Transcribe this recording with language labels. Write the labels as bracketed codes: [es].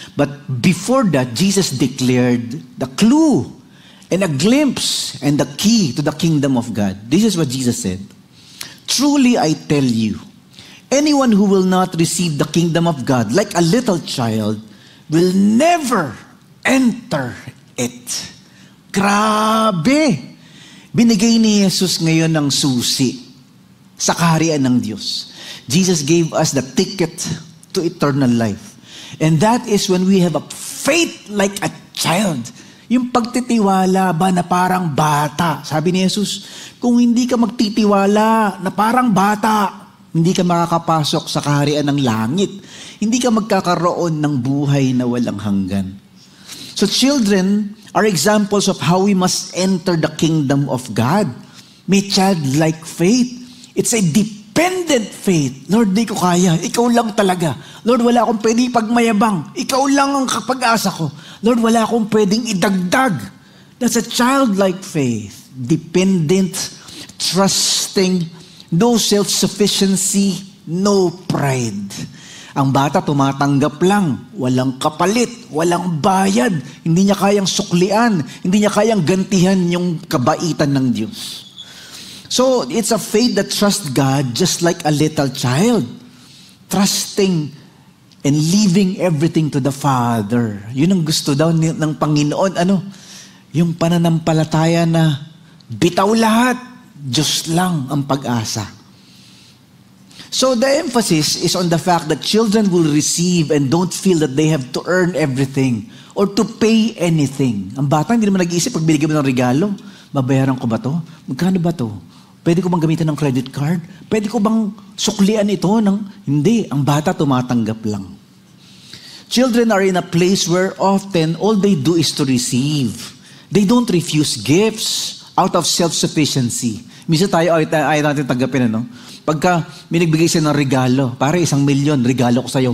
[en] But before that, Jesus declared the clue and a glimpse and the key to the kingdom of God. This is what Jesus said. Truly I tell you, anyone who will not receive the kingdom of God like a little child will never enter it. [tl] Grabe! Binigay ni Jesus ngayon ng susi sa kaharian ng Diyos. [en] Jesus gave us the ticket to eternal life. And that is when we have a faith like a child. [tl] Yung pagtitiwala ba na parang bata. Sabi ni Jesus, kung hindi ka magtitiwala na parang bata, hindi ka makakapasok sa kaharian ng langit. Hindi ka magkakaroon ng buhay na walang hanggan. [en] So children are examples of how we must enter the kingdom of God. May childlike faith. It's a dependent faith. [tl] Lord, di ko kaya. Ikaw lang talaga. Lord, wala akong pwedeng pagmayabang. Ikaw lang ang pag-asa ko. Lord, wala akong pwedeng idagdag. [en] That's a childlike faith. Dependent, trusting, no self-sufficiency, no pride. [tl] Ang bata tumatanggap lang, walang kapalit, walang bayad, hindi niya kayang suklian, hindi niya kayang gantihan yung kabaitan ng Diyos. [en] So, it's a faith that trusts God just like a little child. Trusting and leaving everything to the Father. [tl] Yun ang gusto daw ng Panginoon. Yung pananampalataya na bitaw lahat, Diyos lang ang pag-asa. [en] So the emphasis is on the fact that children will receive and don't feel that they have to earn everything or to pay anything. [tl] Ang bata hindi naman nag-iisip pag binigyan mo ng regalo, babayaran ko ba to? Magkano ba to? Pwede ko bang gamitin ng credit card? Pwede ko bang suklian ito? Hindi, ang bata tumatanggap lang. [en] Children are in a place where often all they do is to receive. They don't refuse gifts out of self-sufficiency. [tl] Minsan tayo ayaw natin tanggapin, Pagka binigbigay siya ng regalo, para 1 milyon, regalo ko sa'yo.